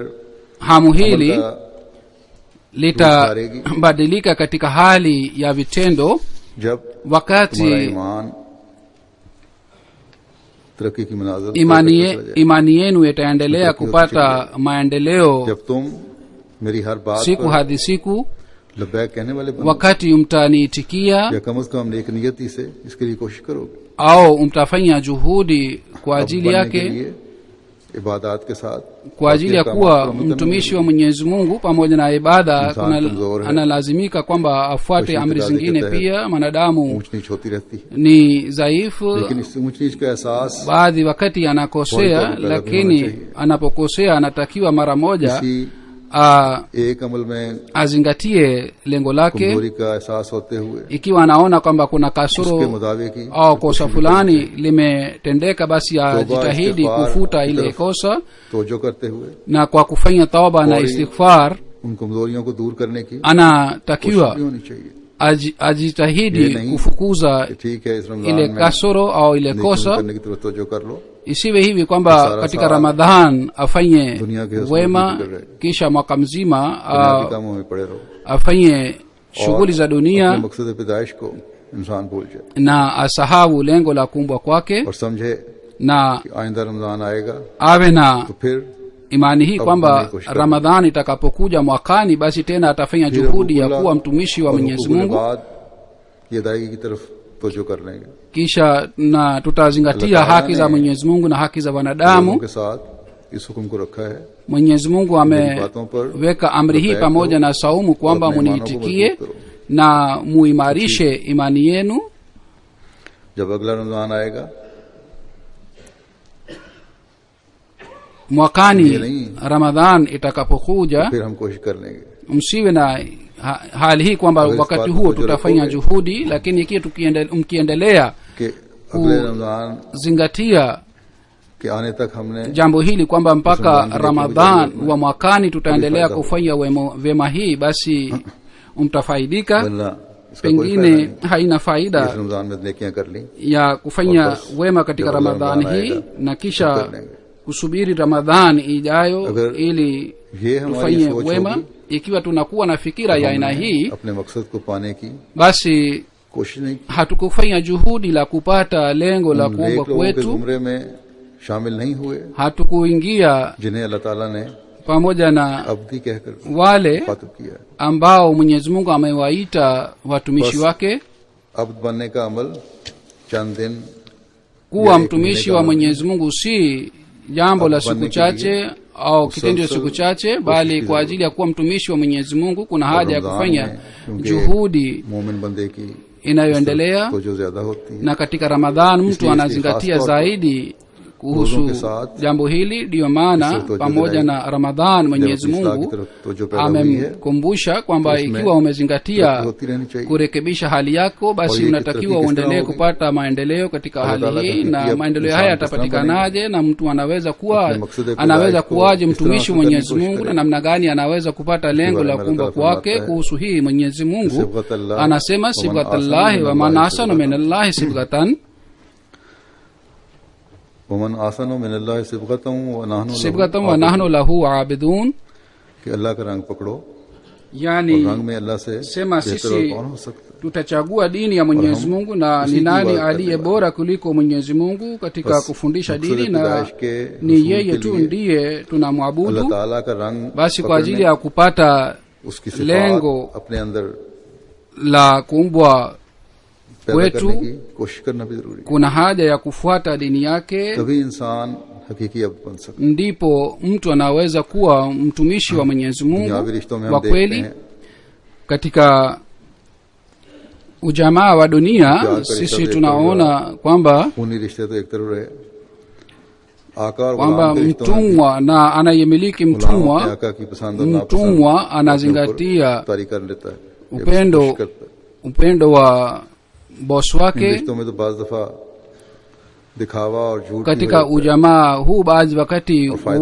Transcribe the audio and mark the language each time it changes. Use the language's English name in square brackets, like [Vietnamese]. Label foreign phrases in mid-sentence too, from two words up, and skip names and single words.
[Swahili] hamu hili litabadilika katika hali ya vitendo [Urdu] jab [Swahili] wakati [Urdu] ترقی کی منازل [Swahili] imani yenu itaendelea kupata maendeleo [Urdu] جب تم میری ہر بات [Swahili] siku hadi siku, [Urdu] لبیک کہنے والے [Swahili] wakati mtaniitikia [Urdu] یا کم سے کم نیک نیتی سے اس کے لیے کوشش کرو گے [Swahili] au mtafanya juhudi kwa ajili yake, [Urdu] عبادت کے ساتھ [Swahili] kwa ajili ya kuwa mtumishi wa Mwenyezi Mungu. Pamoja na ibada analazimika kwamba afuate amri zingine pia. Mwanadamu ni dhaifu, baadhi wakati anakosea, lakini anapokosea anatakiwa mara moja azingatie lengo lake. Ikiwa anaona kwamba kuna kasoro au kosa fulani limetendeka, basi ajitahidi kufuta ile kosa, na kwa kufanya tauba na istighfar anatakiwa ajitahidi kufukuza [Urdu] ٹھیک ہے اس رمضان [Swahili] ile [Urdu] में [Swahili] kasoro au ile [Urdu] नेकियों [Swahili] kosa. [Urdu] کرنے کی طرف توجہ کر لو. [Swahili] Isiwe hivi kwamba katika Ramadhan afanye [Urdu] دنیا کے حصول [Swahili] wema, [Urdu] کی فکر رہے, [Swahili] kisha mwaka mzima [Urdu] دنیاوی کاموں میں پڑے رہو [Swahili] afanye shughuli za [Urdu] अपने [Swahili] dunia [Urdu] مقصد پیدائش کو انسان بھول جائے [Swahili] na asahau lengo la kuumbwa kwake, [Urdu] اور سمجھے [Swahili] na [Urdu] کہ آئندہ رمضان آئے گا [Swahili] awe na [Urdu] تو پھر [Swahili] imani hii kwamba Ramadhani itakapokuja mwakani, basi tena atafanya juhudi ya kuwa mtumishi wa Mwenyezi Mungu, [Urdu] بعد یہ ادائیگی کی طرف توجہ کر لیں گے. [Swahili] kisha na tutazingatia haki za Mwenyezi Mungu na haki za [Urdu] लोगों [Swahili] wanadamu. [Urdu] کے ساتھ اس حکم کو رکھا ہے [Swahili] Mwenyezi Mungu [Urdu] बातों पर [Swahili] ameweka amri hii pamoja na saumu kwamba muniitikie na muimarishe imani yenu. [Urdu] جب اگلا رمضان آئے گا [Swahili] Mwakani Ramadhan itakapokuja, [Urdu] پھر ہم کوشش کر لیں گے. [Swahili] msiwe na hali hii kwamba wakati huo tutafanya juhudi, lakini ikiwa mkiendelea [Urdu] کہ اگلے رمضان [Swahili] zingatia [Urdu] کے آنے تک ہم نے [Swahili] jambo hili kwamba mpaka Ramadhan wa mwakani tutaendelea kufanya wema hii, basi mtafaidika. [Urdu] ورنہ اس کا کوئی [Swahili] Pengine [Urdu] فائدہ نہیں. [Swahili] haina [Urdu] इस [Swahili] faida [Urdu] رمضان میں نیکیاں کر لی [Swahili] ya kufanya wema katika Ramadhani hii na kisha kusubiri Ramadhani ijayo ili [Urdu] یہ ہماری [Swahili] tufanye [Urdu] सोच [Swahili] wema. [Urdu] होगी [Swahili] Ikiwa tunakuwa na fikira ya aina hii, [Urdu] اپنے مقصد کو پانے کی [Swahili] basi [Urdu] کوشش نہیں کی. [Swahili] hatukufanya juhudi la kupata lengo la kuumbwa [Urdu] نیک لوگوں کے [Swahili] kwetu, [Urdu] زمرے میں شامل نہیں ہوئے [Swahili] hatukuingia [Urdu] جنہیں اللہ تعالیٰ نے [Swahili] pamoja na [Urdu] عبدی کہہ کر [Swahili] wale [Urdu] مخاطب کیا ہے. [Swahili] ambao Mwenyezi Mungu amewaita watumishi Bas. wake. [Urdu] عبد بننے کا عمل چند دن [Swahili] Kuwa ya mtumishi wa Mwenyezi Mungu si jambo la siku chache au kitendo cha siku chache, bali kwa ajili ya kuwa mtumishi wa Mwenyezi Mungu kuna haja ya kufanya juhudi [Urdu] مومن بندے کی [Swahili] inayoendelea. [Urdu] تو جو زیادہ ہوتی ہے [Swahili] Na katika Ramadhan mtu anazingatia zaidi kuhusu jambo hili. Ndiyo maana pamoja na Ramadhan Mwenyezi Mungu amemkumbusha kwamba ikiwa umezingatia kurekebisha hali yako, basi unatakiwa uendelee kupata maendeleo katika hali hii. Na maendeleo haya yatapatikanaje, na mtu anaweza kuwaje mtumishi wa Mwenyezi Mungu, na namna gani anaweza kupata lengo la kuumbwa kwake? Kuhusu hii Mwenyezi Mungu anasema [Arabic] صبغة الله ومن أحسن من الله صبغة ومن أحسن من الله صبغة ونحن له عابدون, [Urdu] کہ اللہ کا رنگ پکڑو, [Swahili] yani [Urdu] رنگ میں اللہ سے [Swahili] sema [Urdu] بہتر اور [Swahili] sisi [Urdu] کون ہو سکتا ہے. [Swahili] tutachagua dini ya Mwenyezi Mungu, na ni nani aliye bora kuliko Mwenyezi Mungu katika kufundisha dini, na ni yeye tu ndiye tunamwabudu. [Urdu] اللہ تعالیٰ کا رنگ [Swahili] Basi kwa ajili ya kupata [Urdu] اس کی صفات [Swahili] lengo [Urdu] اپنے اندر [Swahili] la kuumbwa [Urdu] पैदा [Swahili] kwetu, [Urdu] کرنے کی کوشش کرنا بھی ضروری ہے. [Swahili] kuna haja ya kufuata dini yake, [Urdu] تبھی انسان حقیقی عبد بن سکتا [Swahili] ndipo mtu anaweza kuwa mtumishi wa Mwenyezi [Urdu] है. [Swahili] Mungu [Urdu] دنیاوی رشتوں میں [Swahili] wa [Urdu] ہم دیکھتے [Swahili] kweli. [Urdu] हैं [Swahili] Katika ujamaa wa dunia [Urdu] Kya [Swahili] sisi karika tunaona kwamba [Urdu] خونی رشتے تو ایک طرف رہے، آقا اور [Swahili] kwamba [Urdu] غلام کے رشتوں میں بھی [Swahili] mtumwa na anayemiliki [Urdu] غلام اپنے [Swahili] mtumwa, [Urdu] آقا کی پسند اور ناپسند [Swahili] mtumwa anazingatia [Urdu] طاری کر لیتا ہے، یا [Swahili] upendo [Urdu] کوشش کرتا ہے. [Swahili] upendo wa bosi [Urdu] इन [Swahili] wake. [Urdu] رشتوں میں تو بعض دفعہ دکھاوا اور جھوٹ بھی [Swahili] Katika [Urdu] ہو جاتا ہے. [Swahili] ujamaa huu baadhi wakati faida